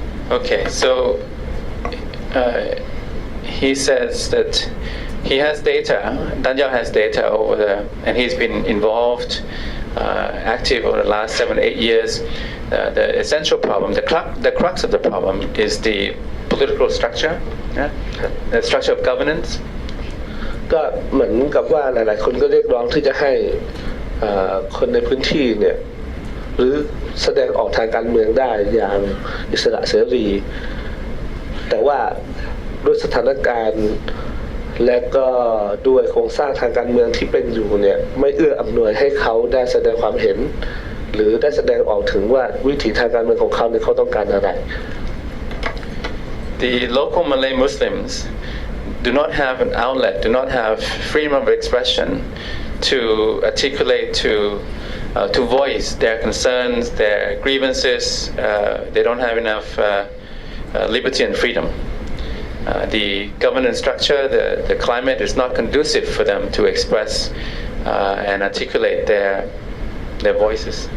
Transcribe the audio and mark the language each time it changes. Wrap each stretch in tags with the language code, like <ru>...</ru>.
<en>Okay, so he says that he has data, Danyal has data over and he's been involved, active over the last 7-8 years. The essential problem, the crux of the problem is the political structure, the structure of governance.</en> <th>ก็เหมือนกับว่าหลายๆคนก็เรียกร้องที่จะให้คนในพื้นที่เนี่ยหรือแสดงออกทางการเมืองได้อย่างอิสระเสรีแต่ว่าด้วยสถานการณ์และก็ด้วยโครงสร้างทางการเมืองที่เป็นอยู่เนี่ยไม่เอื้ออำนวยให้เขาได้แสดงความเห็นหรือได้แสดงออกถึงว่าวิถีทางการเมืองของเขาเนี่ยเขาต้องการอะไร</th> <en>The local Malay Muslims do not have an outlet, do not have freedom of expression to articulate, to voice their concerns, their grievances. They don't have enough liberty and freedom. The governance structure, the climate is not conducive for them to express and articulate their voices.</en>